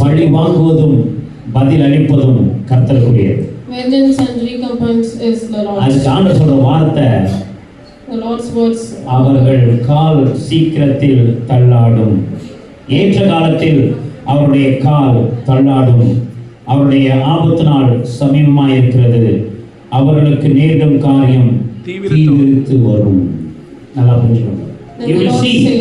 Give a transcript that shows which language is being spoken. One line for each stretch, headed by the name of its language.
Tamil: பழி வாங்குவதும் பதில் அளிப்பதும் கர்த்தருக்குரியது.
English: Vengeance and recompense is the Lord's.
Tamil: அதுக்கு ஆண்டவர் சொல்ற வார்த்தை,
English: the Lord's words,
Tamil: அவர்கள் கால் சீக்கிரத்தில் தள்ளாடும், ஏற்ற காலத்தில் அவருடைய கால் தள்ளாடும், அவருடைய ஆபத்து நாள் சமீபமாய் இருக்கிறது, அவர்களுக்கு நேரிடும் காரியம் தீவிரித்து வரும். நல்லா புரிஞ்சுக்கணும்.
English: You will see.